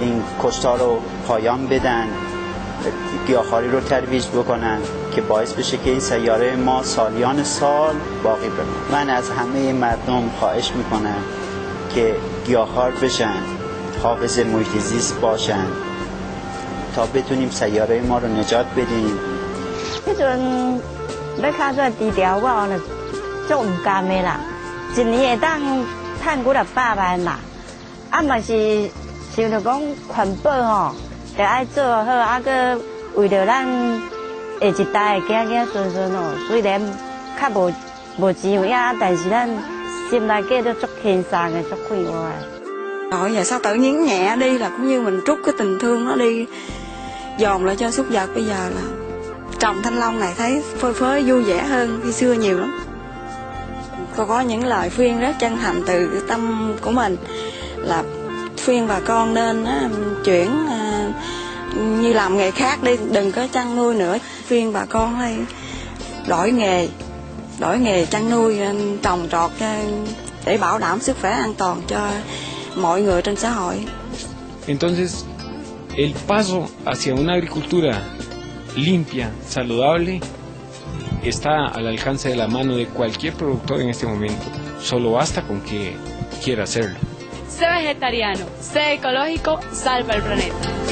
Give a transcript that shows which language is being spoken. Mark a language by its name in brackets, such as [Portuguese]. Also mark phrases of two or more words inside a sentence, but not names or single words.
[Persian] این کشتار رو پایان بدن، گیاهخواری رو ترویج بکنن که باعث بشه که این سیاره ما سالیان سال باقی بمونه. من از همه مردم خواهش میکنم که گیاهخوار بشن، حافظ محیط زیست باشن تا بتونیم سیاره ما رو نجات بدیم. [Min Nan Chinese] 迄阵要较做低调，我呢足唔甘的啦，一年会当赚几200万啦，啊嘛是想着讲环保吼，就爱做好，啊个为着咱下一代的囝囝孙孙哦，虽然较无钱有影，但是咱心内计都足轻松的，足快活的。 [Vietnamese] Rồi giờ sao tự nhiên nhẹ đi là cũng như mình trút cái tình thương nó đi, dồn lại cho súc vật. Bây giờ là trồng thanh long này thấy phơi phới vui vẻ hơn khi xưa nhiều lắm. Cô có những lời khuyên rất chân thành từ cái tâm của mình là khuyên bà con nên chuyển như làm nghề khác đi, đừng có chăn nuôi nữa. Khuyên bà con hay đổi nghề chăn nuôi, trồng trọt để bảo đảm sức khỏe an toàn cho mọi người trên xã hội. [Spanish] Entonces, el paso hacia una agricultura limpia, saludable, está al alcance de la mano de cualquier productor en este momento. Solo basta con que quiera hacerlo. Sé vegetariano, sé ecológico, salva el planeta.